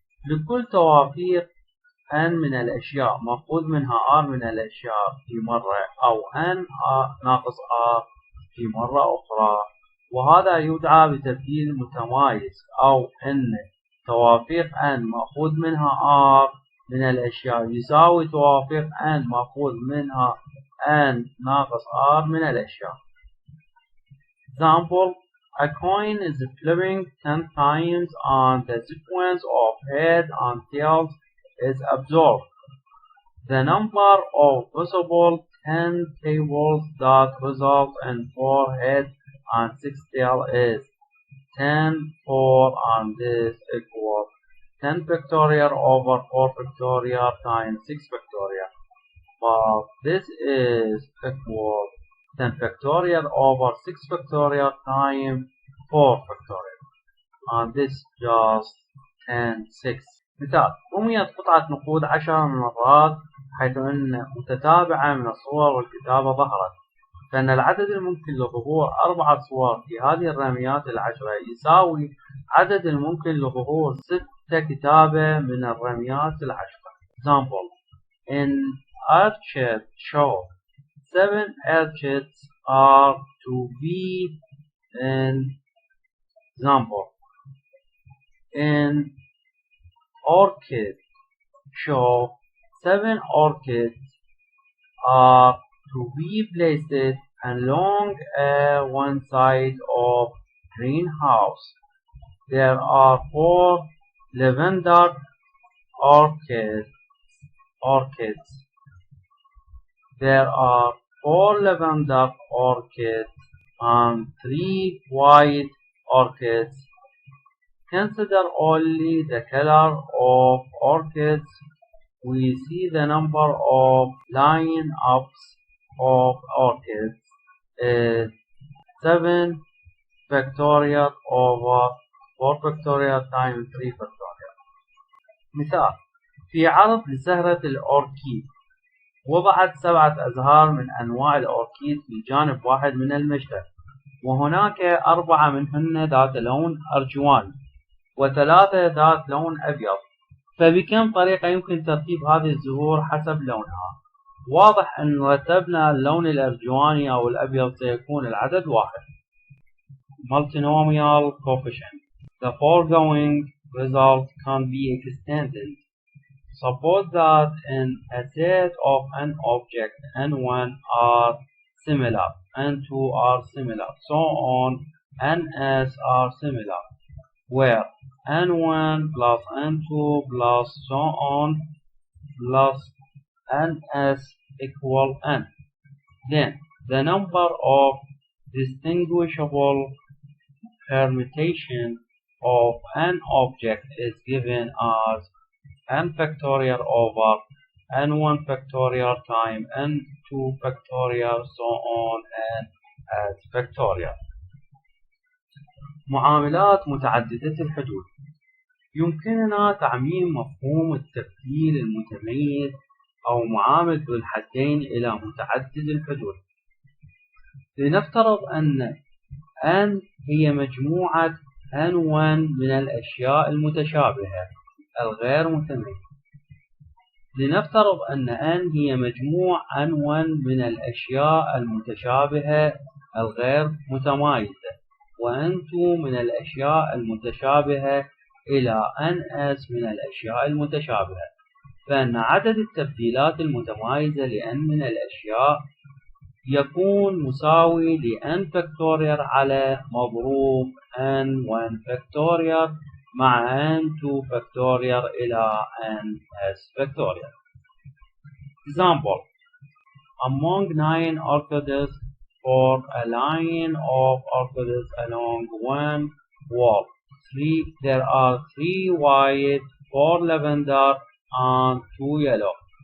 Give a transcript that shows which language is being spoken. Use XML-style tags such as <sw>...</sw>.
<ar>لكل توافيق n من الأشياء مأخوذ منها r من الأشياء في مرة أو n ناقص r في مرة أخرى، وهذا يدعى بتبديل متمايز، أو أن توافيق n مأخوذ منها r من الأشياء يساوي توافيق n مأخوذ منها n ناقص r من الأشياء.</ar> <en>Example: a coin is flipping 10 times and the sequence of heads and tails is observed. The number of possible 10 tables that result in 4 heads and 6 tails is 10, 4, and this equals 10 factorial over 4 factorial times 6 factorial. But this is equal 10 factorial over 6 factorial times 4 factorial, and this just 10, 6.</en> <ar>مثال: رميت قطعة نقود 10 مرات حيث أن متتابعة من الصور والكتابة ظهرت، فإن العدد الممكن لظهور 4 صور في هذه الرميات 10 يساوي عدد الممكن لظهور 6 كتابة من الرميات 10.</ar> <en>Example: in Archet show 7 archets are to be in. Example: in orchid show 7 orchids are to be placed along one side of greenhouse. There are 4 lavender orchids. There are 4 lavender orchids and 3 white orchids. Consider only the color of orchids. We see the number of line-ups of orchids is 7 factorial over 4 factorial times 3 factorial.</en> <ar>مثال: في عرض لزهرة الأوركيد وضعت 7 أزهار من أنواع الأوركيد في جانب واحد من المجلس، وهناك 4 منهن ذات لون أرجواني و3 ذات لون أبيض، فبكم طريقة يمكن ترتيب هذه الزهور حسب لونها؟ واضح أن رتبنا اللون الأرجواني أو الأبيض سيكون العدد 1.</ar> <en>Multinomial coefficient. The foregoing result can be extended. Suppose that in a set of n objects n1 are similar, n2 are similar, so on, ns are similar, where n1 plus n2 plus so on plus ns equal n. Then the number of distinguishable permutation of an object is given as n factorial over n1 factorial times n2 factorial so on and as factorial.</en> <ar>معاملات متعددة الحدود. يمكننا تعميم مفهوم التبديل المتميز أو معامل ذو الحدين إلى متعدد الحدود. لنفترض أن n هي مجموعة n1 من الأشياء المتشابهة الغير متميزة. لنفترض أن n هي مجموع n1 من الأشياء المتشابهة الغير متمايزة، وn2 من الأشياء المتشابهة إلى ns من الأشياء المتشابهة، فإن عدد التبديلات المتمايزة لn من الأشياء يكون مساوي لn فاكتوريال على مضروب n1 فاكتوريال مع n2 factorial إلى ns factorial.</ar> <en>Example: among 9 orchids for a line of orchids along one wall, there are 3 white, 4 lavender, and 2 yellow.</en>